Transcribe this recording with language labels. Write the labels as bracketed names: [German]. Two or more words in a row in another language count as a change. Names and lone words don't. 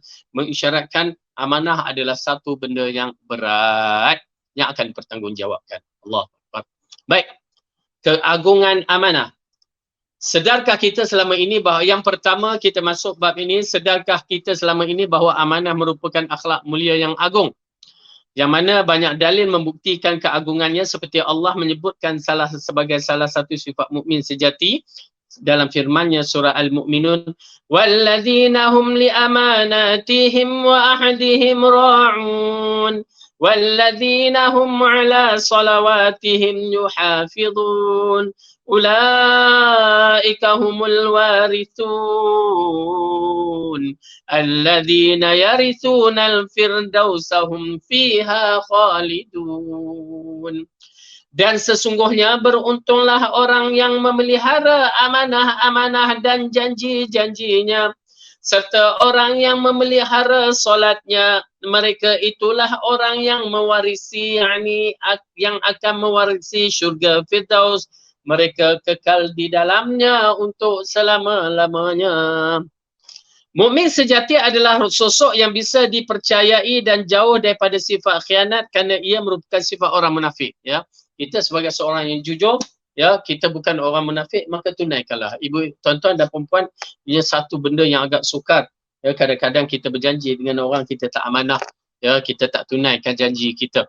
[Malay] Mengisyaratkan amanah adalah satu benda yang berat yang akan dipertanggungjawabkan. [Arabic] الله أكبر. [Malay] Baik. Keagungan amanah. Sedarkah kita selama ini bahawa yang pertama kita masuk bab ini, sedarkah kita selama ini bahawa amanah merupakan akhlak mulia yang agung? Yang mana banyak dalil membuktikan keagungannya seperti Allah menyebutkan sebagai salah satu sifat mukmin sejati dalam firman-Nya surah Al-Mu'minun, [Arabic] والذين هم لأماناتهم وعهدهم راعون والذين هم على صلواتهم يحافظون أولئك هم الوارثون الذين يرثون الفردوس هم فيها خالدون. [Malay] Dan sesungguhnya beruntunglah orang yang memelihara amanah dan janji-janjinya serta orang yang memelihara solatnya. Mereka itulah orang yang mewarisi, yang akan mewarisi syurga Firdaus. Mereka kekal di dalamnya untuk selama-lamanya. Mukmin sejati adalah sosok yang bisa dipercayai dan jauh daripada sifat khianat kerana ia merupakan sifat orang munafik. Ya, kita sebagai seorang yang jujur, ya, kita bukan orang munafik, maka tunaikanlah. Ibu, tuan-tuan dan perempuan, ia satu benda yang agak sukar. Ya, kadang-kadang kita berjanji dengan orang, kita tak amanah. Ya, kita tak tunaikan janji kita.